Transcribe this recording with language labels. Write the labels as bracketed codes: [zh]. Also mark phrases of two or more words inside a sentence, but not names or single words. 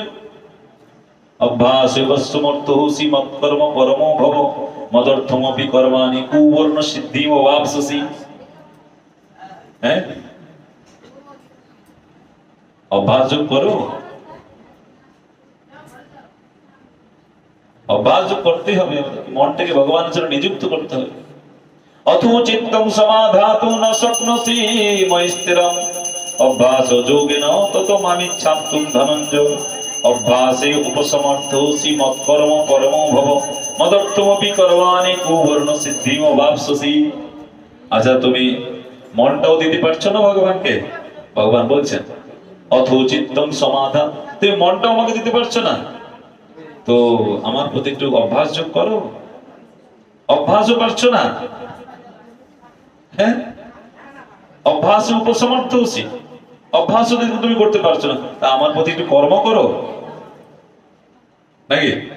[sa] অভ্যাসে বস্তুমর্তোসি মৎকর্ম পরমো ভব মদর্থমপি কর্মাণি কুবর্ণ সিদ্ধিম অবাপ্স্যসি। [bn] হ্যাঁ, অভ্যাস যোগ করো, অভ্যাস করতে হবে, মনটাকে ভগবানের জন্য নিযুক্ত করতে হবে। [sa] অথো চিত্তং সমাধাতু ন শক্নোসি ময়ি স্থিরং অভ্যাস যোগেন ততো মামিচ্ছাতুম ধনঞ্জয়। অভ্যাসে উপসমর্থোসি মৎকর্ম পরমো ভব মদর্থমপি কর্মাণি কুবর্ণ সিদ্ধিম অবাপ্স্যসি। [bn] আচ্ছা, তুমি মনটাও দিতে পারছো না ভগবানকে? ভগবান বলছেন [sa] অথো চিত্তং সমাধান, [bn] তুমি মনটাও আমাকে দিতে পারছো না, তো আমার প্রতি একটু অভ্যাস যোগ করো। অভ্যাসও পারছো না, হ্যাঁ, অভ্যাস উপসমর্থ হচ্ছি, অভ্যাসও তুমি করতে পারছো না, তা আমার প্রতি একটু কর্ম করো, নাকি?